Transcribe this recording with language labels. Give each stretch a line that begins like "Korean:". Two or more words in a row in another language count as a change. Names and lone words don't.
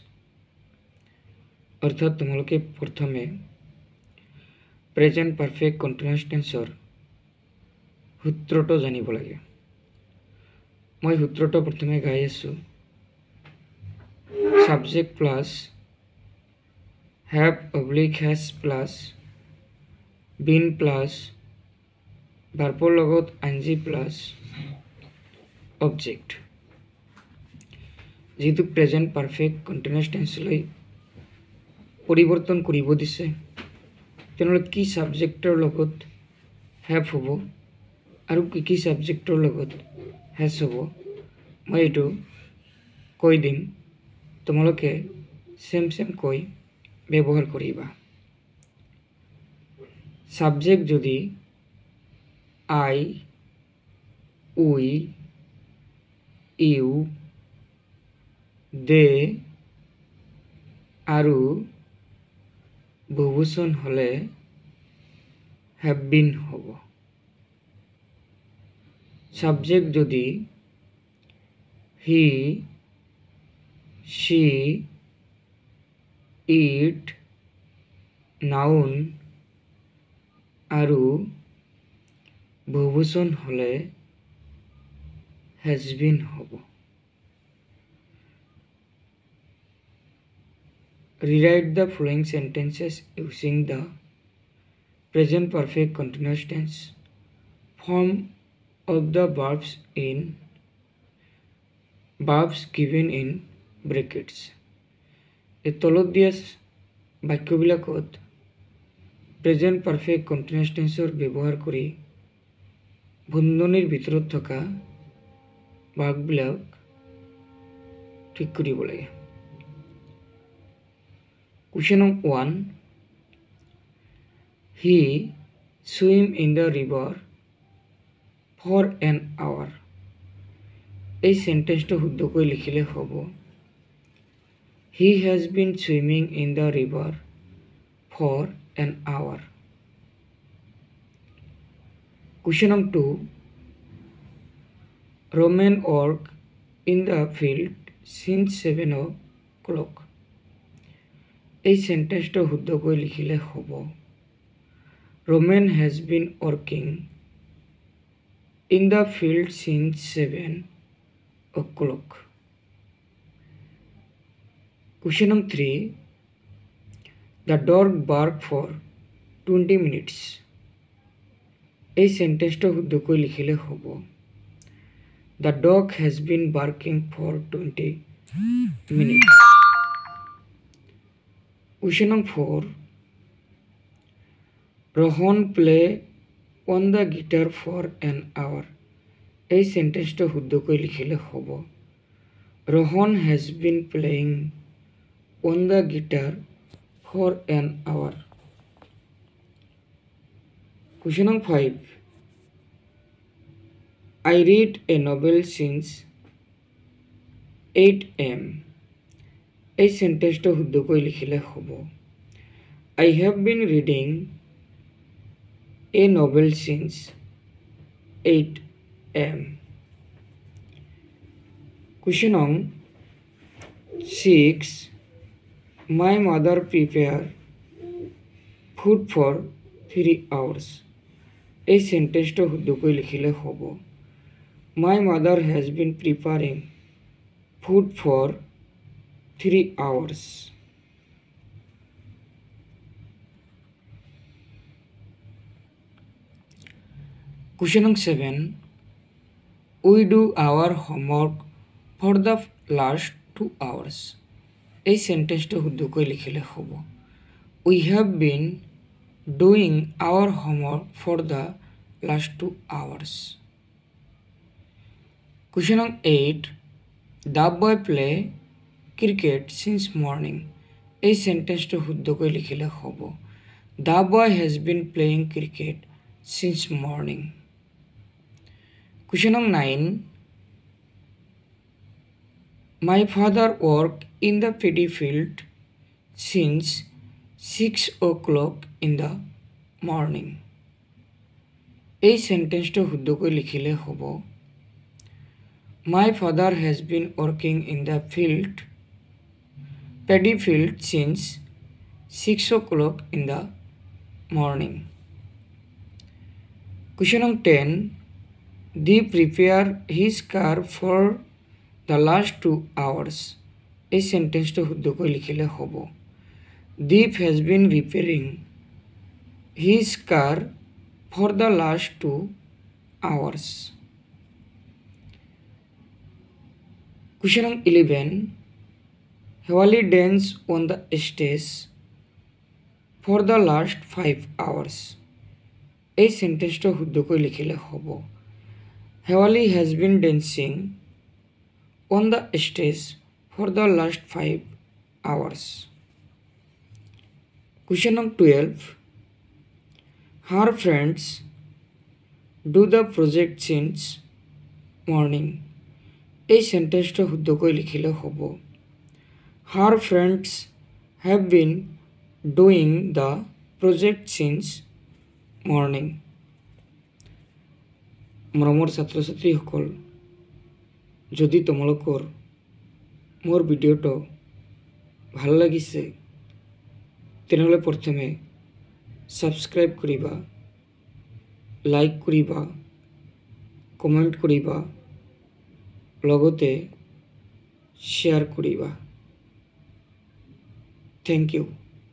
Assamese: অৰ্থাৎ তোমালোকে প্ৰথমে
English: present perfect continuous tense
Assamese: সূত্ৰটো জানিব লাগে। মই সূত্ৰটো প্ৰথমে গাই আছোঁ।
English: subject plus have /has প্লাছ been প্লাছ ভাৰ্বৰ লগত ing plus object.
Assamese: যেহেতু
English: present perfect continuous tense
Assamese: পৰিৱৰ্তন কৰিব দিছে, তেনেহ'লে কি ছাবজেক্টৰ লগত have হ'ব আৰু কি ছাবজেক্টৰ লগত has হ'ব, মই এইটো কৈ দিম, তোমালোকে চেম কৈ ব্যৱহাৰ কৰিবা। সাবজেক্ট যদি
English: I, we, you, they
Assamese: আৰু বহুবচন হ'লে
English: have been
Assamese: হ'ব। সাবজেক্ট যদি
English: he, she, it, noun
Assamese: আৰু বহুবচন হ'লে
English: has been
Assamese: হ'ব।
English: Rewrite the following sentences using the present perfect continuous tense form of the verbs given in brackets.
Assamese: এই তলত দিয়া বাক্যবিলাকত
English: present perfect continuous tense
Assamese: ব্যৱহাৰ কৰি বন্ধনীৰ ভিতৰত থকা বাক্যবিলাক ঠিক কৰিব লাগে।
English: Question 1, he swam in the river for an hour.
Assamese: এই সেন্টেন্সটো শুদ্ধকৈ লিখিলে হ'ব
English: he has been swimming in the river for an hour. Question 2, Roman worked in the field since 7 o'clock.
Assamese: এই সেন্টেন্সটো শুদ্ধকৈ লিখিলে হ'ব
English: Roman has been working in the field since 7 o'clock. Question 3, the dog barked for 20 minutes.
Assamese: এই সেন্টেন্সটো শুদ্ধকৈ লিখিলে হ'ব
English: the dog has been barking for 20 minutes. Question 4, Rohan play on the guitar for an hour.
Assamese: এই সেন্টেন্সটো শুদ্ধকৈ লিখিলে হ'ব
English: Rohan has been playing on the guitar for an hour. Question 5, I read a novel since 8 a.m.
Assamese: এই সেন্টেন্সটো শুদ্ধকৈ লিখিলে হ'ব
English: I have been reading a novel since 8 a.m. Question 6, my mother prepared food for 3 hours.
Assamese: এই সেন্টেন্সটো শুদ্ধকৈ লিখিলে হ'ব
English: my mother has been preparing food for 3 hours. Question 7, we do our homework for the last 2 hours.
Assamese: এই সেন্টেন্সটো শুদ্ধকৈ লিখিলে হ'ব
English: we have been doing our homework for the last 2 hours. Question 8, the boy play cricket since morning.
Assamese: এই সেন্টেন্সটো শুদ্ধকৈ লিখিলে হ'ব
English: the boy has been playing cricket since morning. Question number 9. My father worked in the paddy field since 6 o'clock in the morning.
Assamese: এই সেন্টেন্সটো শুদ্ধকৈ লিখিলে হ'ব
English: My father has been working in the paddy field since 6 o'clock in the morning. Question number 10. Deep prepared his car for the last 2 hours.
Assamese: এই সেন্টেন্সটো শুদ্ধকৈ লিখিলে হ'ব
English: Deep has been repairing his car for the last 2 hours. Question number 11. Hewali danced on the stage for the last 5 hours.
Assamese: এই সেন্টেন্সটো শুদ্ধকৈ লিখিলে হ'ব
English: Hewali has been dancing on the stage for the last 5 hours. Question number 12. Her friends do the project since morning.
Assamese: এই সেন্টেন্সটো শুদ্ধকৈ লিখিলে হ'ব
English: Her friends have been doing the project since morning.
Assamese: মৰমৰ ছাত্ৰ ছাত্ৰীসকল যদি তোমালোকৰ মোৰ ভিডিঅ'টো ভাল লাগিছে তেনেহ'লে প্ৰথমে ছাবস্ক্ৰাইব কৰিবা লাইক কৰিবা কমেণ্ট কৰিবা লগতে শ্বেয়াৰ কৰিবা
English: Thank you.